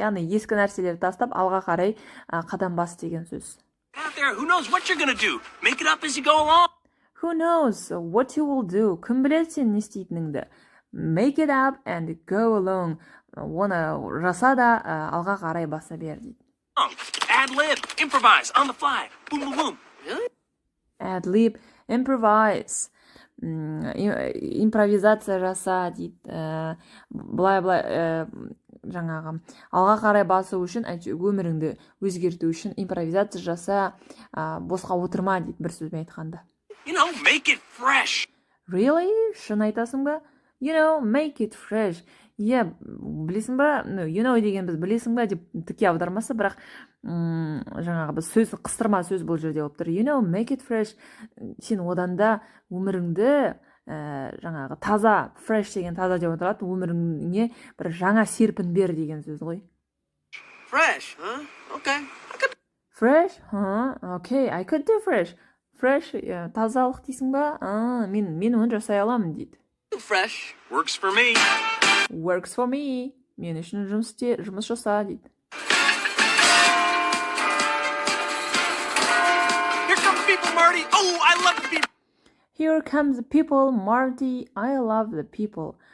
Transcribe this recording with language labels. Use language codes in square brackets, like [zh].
[kk] Яғни ескі нәрселерді тастап, алға қарай қадам бас деген сөз. [en] Out there, who knows what you're gonna do? Make it up as you go along. Who knows what you will do? [kk] Кім біледі сен не істейтініңді? [en] Make it up and go along. [kk] Оны жаса да алға қарай баса бер дейді. [en] Ad-lib, improvise, on the fly. Boom, boom, boom. Really? Ad-lib, improvise. [kk] Импровизация жаса дейді. Былай жаңағы алға қарай басу үшін, өміріңді өзгерту үшін импровизация жаса, босқа отырма дейді бір сөзбен айтқанда. [en] You know, make it fresh. Really? [kk] Шын айтасың ба? [en] You know, make it fresh. [kk] Білесің ба? You know деген біз білесің ба деп тіке аудармасы, бірақ жаңағы біз сөз, қыстырма сөз бұл жерде болып тұр. [en] You know, make it fresh. [kk] Сен одан да өміріңді жаңағы таза, fresh деген таза деп отырады, өміріңе бір жаңа серпін бер деген сөз ғой. [en] Fresh, huh? Okay. Fresh? Okay, I could do fresh. [kk] Fresh, тазалық дейсің ба? Мен оны жасай аламын дейді. [en] Fresh. Works for me. Works for me. [kk] Мен үшін жұмыс жаса дейді. [en] Here come the people, Marty. Oh, I love the people. Here comes the people, Marty. I love the people.